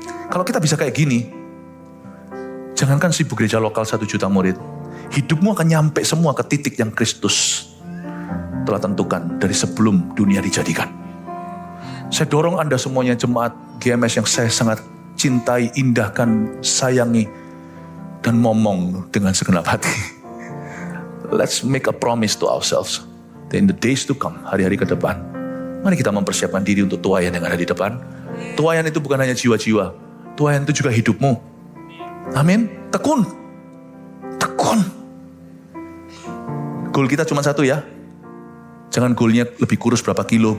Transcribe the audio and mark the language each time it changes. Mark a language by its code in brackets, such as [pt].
[id] Kalau kita bisa kayak gini, jangankan sibuk gereja lokal 1 juta murid, hidupmu akan nyampe semua ke titik yang Kristus telah tentukan dari sebelum dunia dijadikan. Saya dorong Anda semuanya jemaat GMS yang saya sangat cintai, indahkan, sayangi, dan momong dengan segenap hati. [en] Let's make a promise to ourselves. That in the days to come, [id] hari-hari ke depan, mari kita mempersiapkan diri untuk tuayan yang ada di depan. Tuayan itu bukan hanya jiwa-jiwa. Tuayan itu juga hidupmu. Amin. Tekun. Tekun. Goal kita cuma 1 ya. Jangan goalnya lebih kurus berapa kilo.